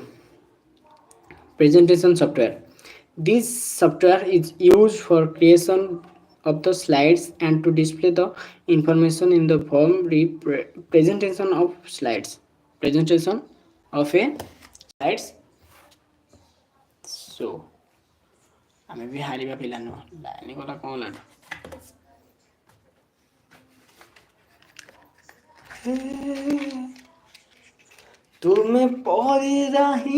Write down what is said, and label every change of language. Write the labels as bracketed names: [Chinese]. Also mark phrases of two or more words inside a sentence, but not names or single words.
[English] Presentation software. This software is used for creation of the slides and to display the information in the form presentation of slides. Presentation of a slides. So, [Odia] ଆମେ ବି ହାରିବା ପିଲା ନୁହଁ ଲାଇନ ଗଲା କ'ଣ ଲାଟୁ ତୁମେ ପଢ଼ିରା ହିଁ